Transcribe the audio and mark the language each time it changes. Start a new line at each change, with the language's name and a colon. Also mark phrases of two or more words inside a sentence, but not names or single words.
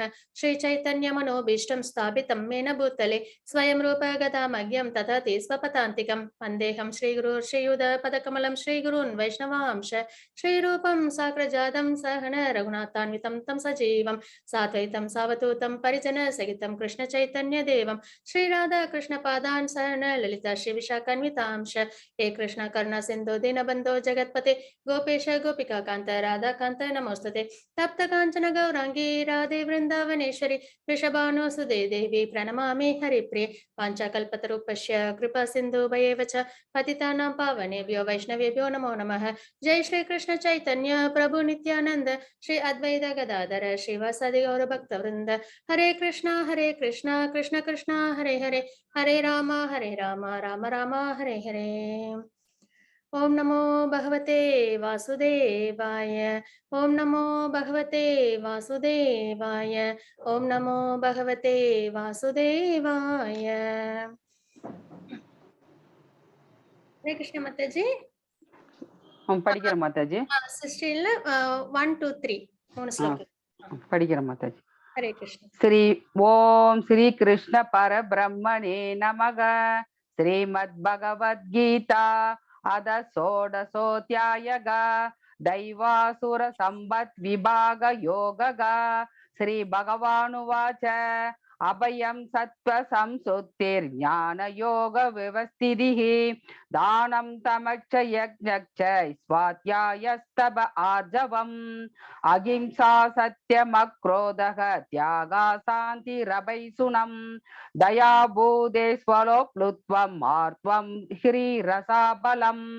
Sanskrit: श्री चैतन्य मनोऽभीष्टं स्थापितं मेन भूतले स्वयं रूप कदा मह्यं ददाति स्वपदान्तिकम् वन्देऽहं श्रीगुरु श्रीयुत पदकमलं श्रीगुरून् वैष्णवांश्च श्रीरूपं साग्रजातं सहगण रघुनाथान्वितं तं सजीवं साद्वैतं सावधूतं परिजन सहितं कृष्ण चैतन्य देवं श्री राधा कृष्ण पादान् सहगण ललिता श्री विशाखान्वितांश्च हे कृष्ण करुणा सिंधु दीनबंधो जगत्पते गोपेश गोपिका कांत राधा कांत नमोस्तुते तप्त कांचन गौरांगी राधे वृंदावनेश्वरी वृषभानुसुदे देवी प्रणमामि हरिप्रिये वाञ्छाकल्पतरुपस्य कृपा सिंधु भयेव च पतितानां पावनेभ्यो वैष्णवेभ्यो नमो नमः. जय श्री कृष्ण चैतन्य प्रभु नित्यानंद श्री अद्वैत गदाधर श्रीवासादि गौर भक्तवृंद. हरे कृष्णा कृष्ण कृष्ण हरे हरे, हरे राम राम राम हरे हरे. ओम नमो भगवते वासुदेवाय. ओम नमो भगवते वासुदेवाय. ओम नमो भगवते वासुदेवाय. हरे कृष्ण माताजी.
Tamil: படிக்கிறேன் மாதாஜி. 16ல 1 2 3 மூணு ஸ்லோகம் படிக்கிறேன் மாதாஜி.
Sanskrit: हरे कृष्ण. श्री ओम श्री कृष्ण परब्रह्मणे नमः. श्रीमद् भगवद्गीता अथ षोडशोऽध्यायः. दैवासुर संपत् विभाग योगः. श्री भगवानुवाच अभयं सत्त्व संसुत्तिर्ज्ञान योग व्यवस्थितिः दानं तमश्च यज्ञश्च स्वाध्यायस्तप आर्जवम् अहिंसा सत्यमक्रोधः त्यागा शान्तिरभैसुनं दया भूते स्वलोप्लुत्वं मार्त्वं ह्रीरसाबलं